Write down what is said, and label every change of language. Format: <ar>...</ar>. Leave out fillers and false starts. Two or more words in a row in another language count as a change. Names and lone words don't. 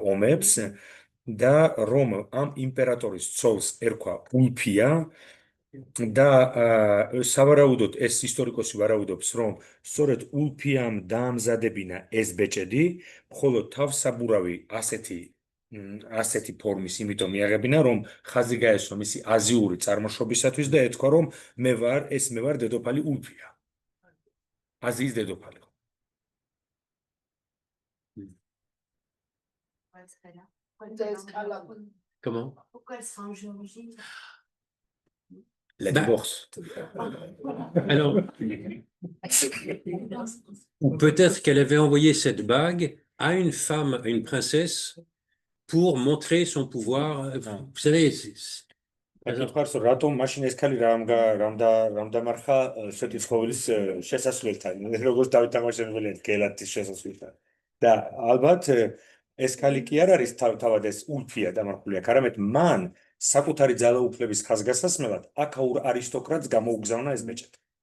<ka>ომებს და რომ ამ იმპერატორის ცოლს ერქვა ულფია და სავარაუდოდ ეს ისტორიკოსი ვარაუდობს რომ სწორედ ულფიამ დაამზადებინა ეს ბეჭედი მხოლოდ თავსაბურავი ასეთი ფორმის იმიტომ მიაღებინა რომ ხაზი გაესვა მისი აზიური წარმოშობისათვის და ეთქვა რომ მე ვარ დედოფალი ულფია აზიის დედოფალი</ka> <fr>Comment? Pourquoi elle sera en Géorgie? La divorce. Alors, ou peut-être qu'elle avait envoyé cette bague à une femme, à une princesse, pour montrer son pouvoir. Vous savez,</fr> <ka>აკითხავს რატომ მაშინ ეს ქალი რამ დამარხა სვეტიცხოვლის შესასვლელთან როგორც დავით თამაშაშვილი გელათის შესასვლელთან და ალბათ ეს ქალი კი არ არის თავად ეს ულფია დამარხული აქ არამედ მან საკუთარი ძალაუფლების ხაზგასასმელად აქაურ არისტოკრატს გამოუგზავნა ეს ბეჭედი</ka>